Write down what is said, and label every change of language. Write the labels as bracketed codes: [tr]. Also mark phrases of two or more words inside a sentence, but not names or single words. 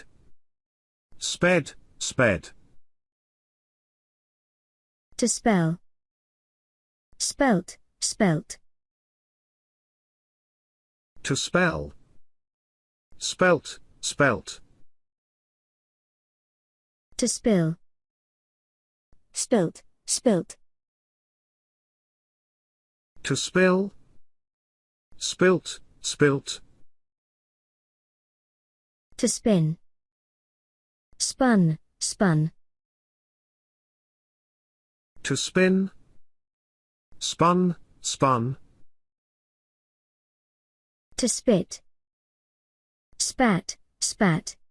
[en] Sped, sped. To spell. Spelt, spelt. To spell. Spelt, spelt. To spill. Spilt, spilt. To spill. Spilt, spilt. To spin. Spun, spun. To spin. Spun, spun. To spit. Spat, spat.